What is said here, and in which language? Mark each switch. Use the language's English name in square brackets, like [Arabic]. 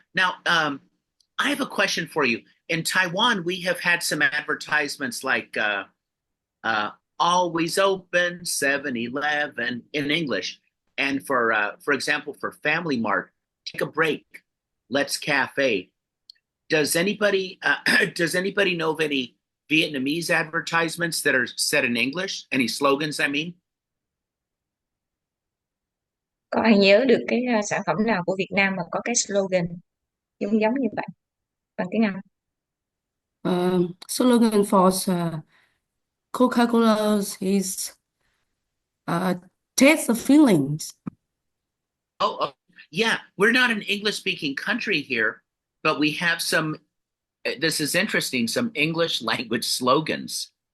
[English] Now, I have a question for you. In Taiwan, we have had some advertisements like always open, 7-Eleven in English. And for example, for Family Mart, take a break, let's cafe. Does anybody know of any Vietnamese advertisements that are said in English? Any slogans, I mean? [Vietnamese] Có ai nhớ được cái sản phẩm nào của Việt Nam mà có cái slogan giống giống như vậy bằng tiếng Anh? [English] Slogan for Coca-Cola is taste the feelings. Oh, yeah. We're not an English-speaking country here, but we have some, this is interesting, some English language slogans.